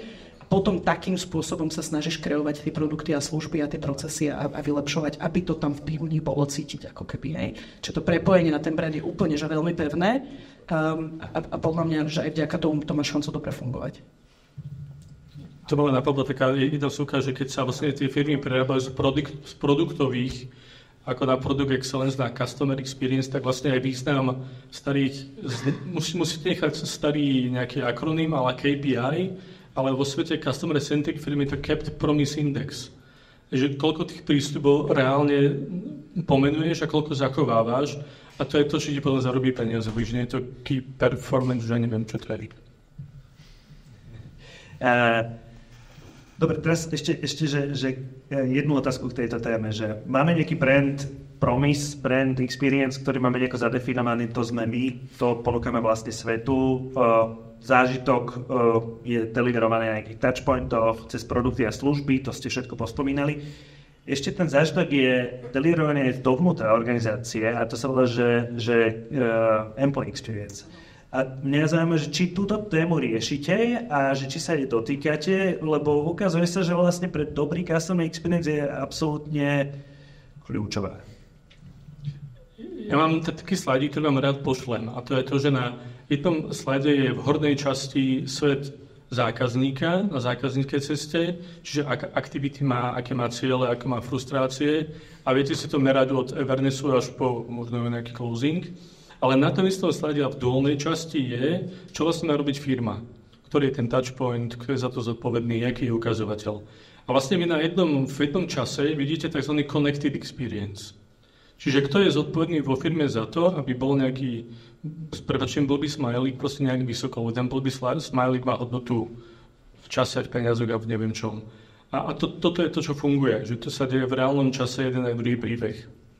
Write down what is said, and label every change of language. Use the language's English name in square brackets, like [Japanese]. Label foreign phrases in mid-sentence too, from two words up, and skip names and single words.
[Slovak] Potom takým spôsobom sa snažíš kreovať tie produkty a služby a tie procesy a vylepšovať, aby to tam v nich bolo cítiť, ako keby, hej. Čiže to prepojenie na ten brand je úplne, že veľmi pevné a podľa mňa, že aj vďaka tomu to má šancu dobre fungovať. To bola napadla taká jedna súka, že keď sa vlastne tie firmy prerábajú z produktových ako na [English] product excellence, [Slovak] na [English] customer experience, [Slovak] tak vlastne aj význam starých, musíte nechať starý nejaký akroným, ale KPI, ale vo svete [English] customer centric [Slovak] firmy to [English] Kept Promise Index. [Slovak] Že koľko tých prístupov reálne pomenuješ a koľko zachovávaš a to je to, čo ti potom zarobí peniaze, že nie je to [English] key performance, [Slovak] že neviem, čo to je. Dobre, teraz ešte že jednu otázku k tejto téme, že máme nejaký [English] brand promise, brand experience, [Slovak] ktorý máme nejako zadefinovaný, to sme my, to ponúkame vlastne svetu, zážitok je deliverovaný na nejakých touchpointoch, cez produkty a služby, to ste všetko pospomínali. Ešte ten zážitok je deliverovaný aj dovnútra organizácie a to sa volá, že [English] employee experience. [Slovak] A mňa zaujíma, že či túto tému riešite a že či sa jej dotýkate, lebo ukazuje sa, že vlastne pre dobrý [English] customer experience [Slovak] je absolútne kľúčová. Ja mám taký slajd, ktorý vám rád pošlem a to je to, že na jednom slajde je v hornej časti svet zákazníka na zákazníckej ceste, čiže aktivity má, aké má ciele, aké má frustrácie a viete si to merať od awarenessu až po možno nejaký closing. Ale na tom istom slide v dolnej časti je, čo vlastne má robiť firma, ktorý je ten touchpoint, kto je za to zodpovedný, aký je ukazovateľ. A vlastne vy v jednom čase vidíte tzv. [English] Connected experience. [Slovak] Čiže kto je zodpovedný vo firme za to, aby bol nejaký, s prepáčením blbý smajlík, proste nejak vysoko, ten blbý smajlík má hodnotu v čase, v peniazoch a v neviem čom. A toto je to, čo funguje, že to sa deje v reálnom čase jeden aj druhý príbeh.